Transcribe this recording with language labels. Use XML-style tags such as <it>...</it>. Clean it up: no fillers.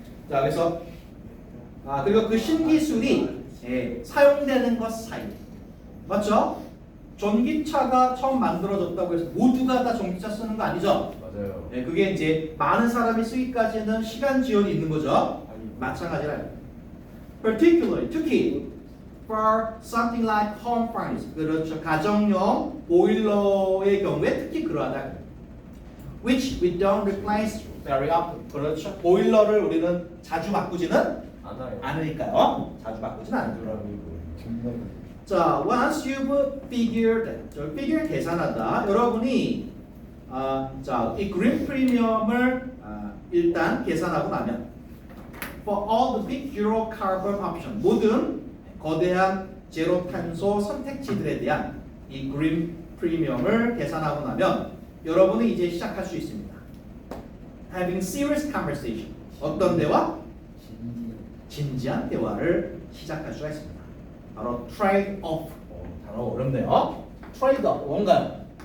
<ko>자, 그래서 그리고 그 신기술이 사용되는 것 사이. 맞죠? 전기차가 처음 만들어졌다고 해서 모두가 다 전기차 쓰는 거 아니죠? 맞아요. 그게 이제 많은 사람이 쓰기까지는 시간 지연이 있는 거죠. 아니, 마찬가지라요.</ko> <en>Particularly,</en> <ko>특히</ko> <en>for something like home furnace,</en> <ko>그렇죠. 가정용 보일러의 경우에 특히 그러하다.</ko> <en>Which we don't replace very often.</en> <ko>그렇죠. 보일러를 우리는 자주 바꾸지는 안아요. 않으니까요. 자주 바꾸지는 않죠. 정말</ko> <en>자, once you've figured, figure</en> <ko>계산하다. 여러분이 이 그린 프리미엄을 일단 계산하고 나면</ko> <en>for all the big zero carbon option</en> <ko>모든 거대한 제로 탄소 선택지들에 대한 이 그린 프리미엄을 계산하고 나면 여러분은 이제 시작할 수 있습니다.</ko> <en>Having serious conversation.</en> <ko>어떤 대화? 진지한 대화를 시작할 수가 있습니다. 바로</ko> <en>trade off.</en> <ko>단어 어렵네요. trade off 뭔가요?</ko>